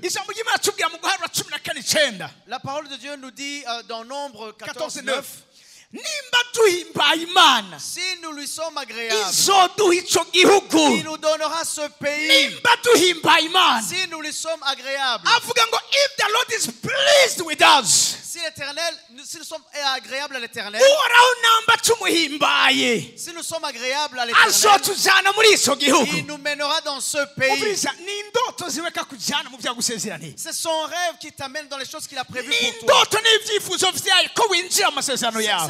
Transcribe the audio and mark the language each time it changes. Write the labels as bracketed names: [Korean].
[Rundi] Ijambo ry'Imana tubwira mu Guharura 14:9, [French] La parole de Dieu nous dit dans Nombre 14:9, 14:9, [Rundi] nimba duhimbaye Imana, [French] si nous lui sommes agréables, [Rundi] izoduha ico [French] il [Rundi] gihugu. [French] nous donnera ce pays. [Rundi] Nimba duhimbaye Imana, [French] Si nous lui sommes agréables, [Rundi] avuga ngo [English] if the Lord is pleased with us, [French] si nous sommes agréables à l'Éternel, [Rundi] uhoraho namba tumuhimbaye [French] si nous sommes agréables à l'Éternel, [Rundi] azotujana muri ico gihugu. [French] il nous mènera dans ce pays. [Rundi] Umviriza, ni indoto ziweka kujana mu vyagusezeraniye. [French] C'est son rêve qui t'amène dans les choses qu'il a prévues [Rundi] Ni [French] pour toi. [Rundi] indoto n'ivyifuzo vyayo ko winjira mu masezerano yawe.